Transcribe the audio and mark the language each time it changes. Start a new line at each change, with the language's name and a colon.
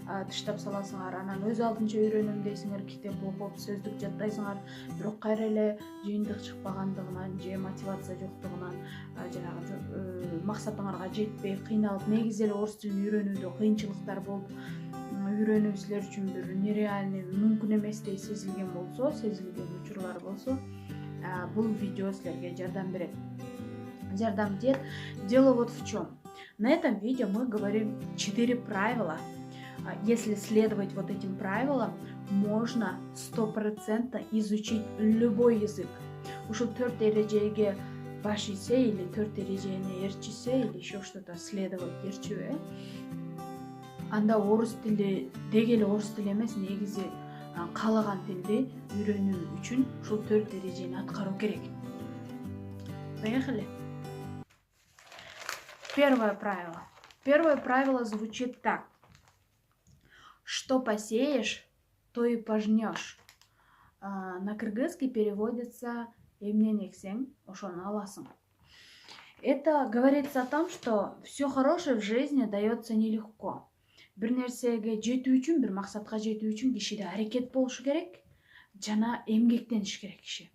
Kyrgyz: таштап саласыңар, анан өз алдынча үйрөнөм дейсиңер, китеп окуп, сөздүк жаттайсыңар, бирок кайра эле жыйынтык чыкпагандыгынан же мотивация жоктугунан жанагы максатыңарга жетпей кыйналып, негизи эле орус тилин үйрөнүүдө кыйынчылыктар болуп, үйрөнүү силер үчүн бир нереальный, мүмкүн эместей сезилген учурлар болсо, бул видео силерге жардам дает.
Russian: Дело вот в чем. На этом видео мы говорим 4 правила. Если следовать вот этим правилам, можно 100% изучить любой язык.
Kyrgyz: Ушул 4 эрежеге баш ийсе или 4 эрежени ээрчисе
Russian: или еще что-то следовать
Kyrgyz: эрчүбү, анда орус тили деги эле орус тили эмес, негизи каалаган тилди үйрөнүү үчүн ушул 4 эрежени аткаруу керек.
Russian: Поехали. Первое правило звучит так. Что посеешь, то и пожнешь. На кыргызский переводится
Kyrgyz: эмнени эксең, ошону аласың.
Russian: Это говорится о том, что все хорошее в жизни дается нелегко.
Kyrgyz: Бир нерсеге жетүү үчүн, бир максатка жетүү үчүн кишиде аракет болушу керек, жана эмгектениш керек киши.